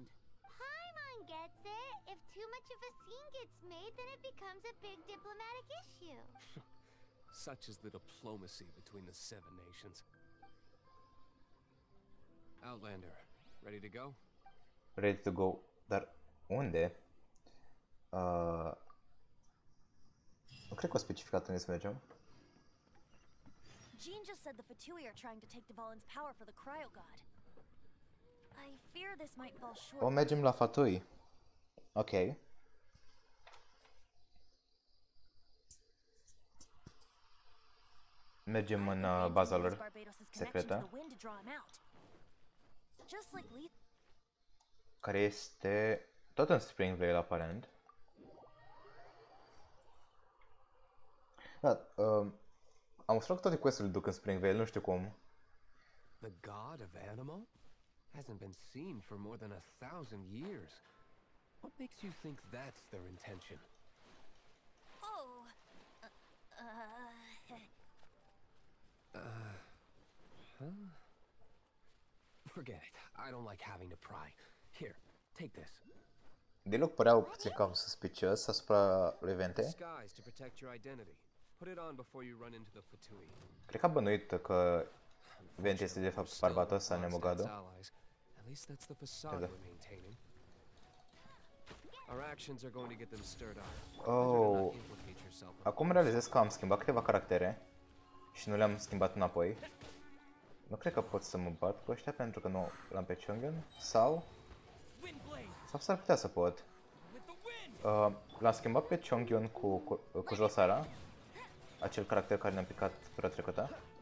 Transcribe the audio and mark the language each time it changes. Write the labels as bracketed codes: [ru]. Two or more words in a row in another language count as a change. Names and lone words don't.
[en] Paimon gets it. If too much of a scene gets made, then it becomes a big diplomatic issue. Such is the diplomacy between the Seven Nations. Outlander, ready to go? Ready to go. [ro] Dar unde? Nu cred că o specificat unde să mergem. [en] Jean just said the Fatui are trying to take Dvalin's power for the Cryo God. I fear this might fall short. [ro] O, mergem la Fatui. Ok. Mergem în baza lor secretă. Care este tot în Springvale, aparent. Da, am observat că toate quest-urile duc în Springvale, nu știu cum. [en] The god of Animo hasn't been seen for more than 1,000 years. What makes you think that's their intention? Oh. Forget it. I don't like having to pry. Here, take this. [ro] Diluc părea puțin cam suspicios asupra lui Vente. [en] Disguise to protect your identity. Put it on before you run into the Fatui. [ro] Cred că a bănuit că Vente este de fapt barbatos Anemogadul. [en] At least that's the facade we're maintaining. Our actions are going to get them stirred up. Oh. [ro] Acum realizez că am schimbat câteva caractere și nu le-am schimbat înapoi. Nu cred că pot să mă bat cu ăștia pentru că nu l-am pe Chungin. Sau s-ar putea să pot. L-am schimbat pe Chongyun cu Josara, acel caracter care ne-a picat tura trecută.